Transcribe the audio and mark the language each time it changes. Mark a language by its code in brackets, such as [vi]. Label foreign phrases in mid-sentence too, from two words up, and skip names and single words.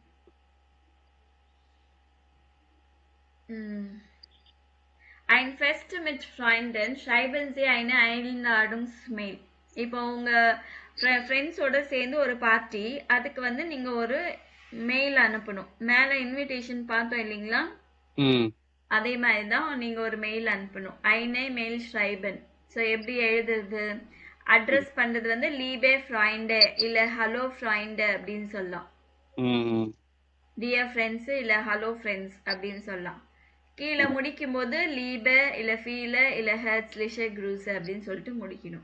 [de] Ein Fest mit Freunden, schreiben Sie eine Einladungsmail. [ta] இப்போ உங்க ஃப்ரெண்ட்ஸோட சேர்ந்து ஒரு பார்ட்டி, அதுக்கு வந்து நீங்க ஒரு மெயில் அனுப்பணும். மேல இன்விடேஷன் பார்த்தோம் இல்லைங்களா, அதே மாதிரி தான் நீங்க ஒரு மெயில் அனுப்பணும். [de] eine Mail schreiben. [ta] ஸோ எப்படி எழுதுறது, அட்ரஸ் பண்றது வந்து [de] Liebe Freunde [ta] இல்ல [de] Hallo Freunde [ta] அப்படின்னு சொல்லலாம். ம் [en] Dear friends [ta] இல்ல [en] Hello friends [ta] அப்படின்னு சொல்லலாம். கீழே முடிக்கும் போது லீப இல்ல ஃபீல இல்ல [de] Herzliche Grüße [ta] அப்படின்னு சொல்லிட்டு முடிக்கணும்.